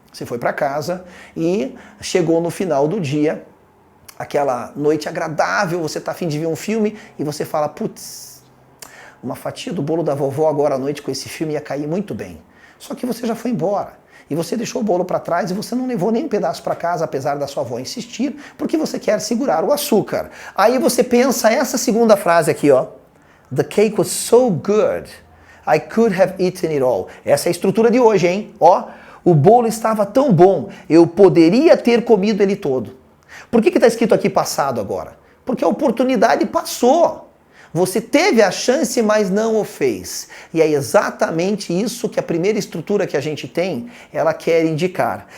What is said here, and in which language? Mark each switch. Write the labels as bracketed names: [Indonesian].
[Portuguese] Você foi para casa e chegou no final do dia, aquela noite agradável, você tá a fim de ver um filme e você fala, putz, uma fatia do bolo da vovó agora à noite com esse filme ia cair muito bem. Só que você já foi embora. E você deixou o bolo para trás e você não levou nem um pedaço para casa, apesar da sua avó insistir, porque você quer segurar o açúcar. Aí você pensa essa segunda frase aqui, ó. [English] The cake was so good, I could have eaten it all. [Portuguese] Essa é a estrutura de hoje, hein? Ó, o bolo estava tão bom, eu poderia ter comido ele todo. Por que está escrito aqui passado agora? Porque a oportunidade passou. Você teve a chance, mas não o fez. E é exatamente isso que a primeira estrutura que a gente tem, ela quer indicar.